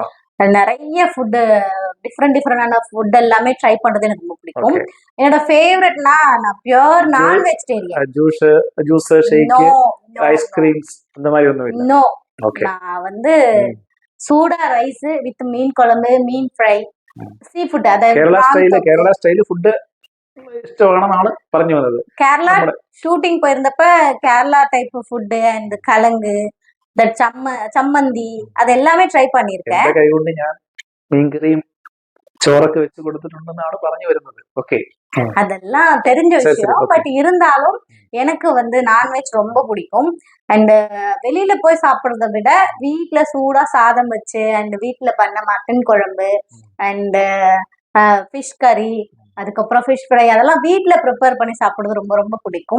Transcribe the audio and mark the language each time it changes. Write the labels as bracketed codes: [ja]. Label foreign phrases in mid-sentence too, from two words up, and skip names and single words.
[ta] நிறைய ஃபுட்டு, டிஃப்ரெண்டான ஃபுட் எல்லாமே ட்ரை பண்றது எனக்கு ரொம்ப பிடிக்கும். ஓகே. என்னோட ஃபேவரட்னா நான் [en] pure non vegetarian. juice juice shake no no [ta] ஐஸ்கிரீம்ஸ் அந்த மாதிரி ஒன்றும் இல்லை? நோ. ஓகே. நான் வந்து சூடா [en] rice with [ta] மீன் குழம்பு, மீன் ஃப்ரை, [en] sea food, [ta] அதாவது [ml] കേരള [en] style food [ml] ഇഷ്ടമാണെന്നാണ് പറഞ്ഞു വന്നത്. [ta] கேரளா [ml] നമ്മുടെ [ta] ஷூட்டிங் போயிருந்தப்ப கேரளா [en] type food and [ta] கலங்கு, தட் சம்மந்தி அது எல்லாமே ட்ரை பண்ணியிருக்கேன். [ml] എന്റെ കൈ കൊണ്ട് ഞാൻ മീൻകറിയും ചോറൊക്കെ വെച്ച് കൊടുത്തിട്ടുണ്ടെന്നാണ് പറഞ്ഞു വരുന്നത്. ഓക്കെ, [ta] அதெல்லாம் தெரிஞ்ச சரி, சரி, விஷயம். okay. பட் இருந்தாலும் எனக்கு வந்து நான்வெஜ் ரொம்ப பிடிக்கும். அண்ட் வெளியில போய் சாப்பிடுறத விட வீட்ல சூடா சாதம் வச்சு அண்ட் வீட்ல பண்ண மட்டன் குழம்பு அண்ட் [en] fish curry, [ta] அதுக்கப்புறம் [en] fish fry, [ta] அதெல்லாம் வீட்ல ப்ரிப்பேர் பண்ணி சாப்பிடுறது ரொம்ப ரொம்ப பிடிக்கும்.